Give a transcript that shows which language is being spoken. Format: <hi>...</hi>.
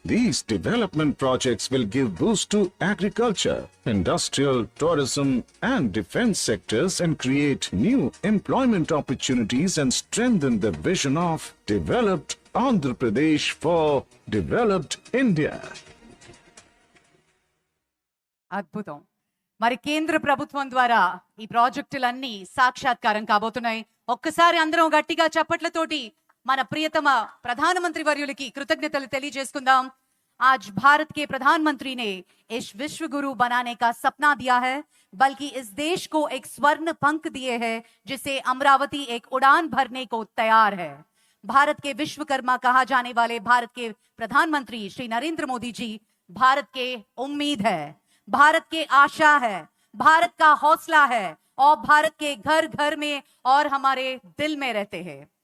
<en>These development projects will give boost to agriculture, industrial, tourism and defense sectors and create new employment opportunities and strengthen the vision of developed Andhra Pradesh for developed India.</en> <te>అద్భుతం. మరి కేంద్ర ప్రభుత్వం ద్వారా ఈ ప్రాజెక్టులన్నీ సాక్షాత్కారం కాబోతున్నాయి. ఒక్కసారి అందరం గట్టిగా చప్పట్లతోటి మన ప్రియతమ ప్రధానమంత్రి వర్యులకి కృతజ్ఞతలు తెలియజేసుకుందాం.</te> <hi>आज भारत के प्रधानमंत्री ने इस विश्व गुरु बनाने का सपना दिया है, बल्कि इस देश को एक स्वर्ण पंख दिए हैं जिसे अमरावती एक उड़ान भरने को तैयार है. भारत के विश्वकर्मा कहा जाने वाले भारत के प्रधानमंत्री श्री नरेंद्र मोदी जी भारत के उम्मीद है, भारत के आशा है, भारत का हौसला है और भारत के घर घर में और हमारे दिल में रहते हैं.</hi>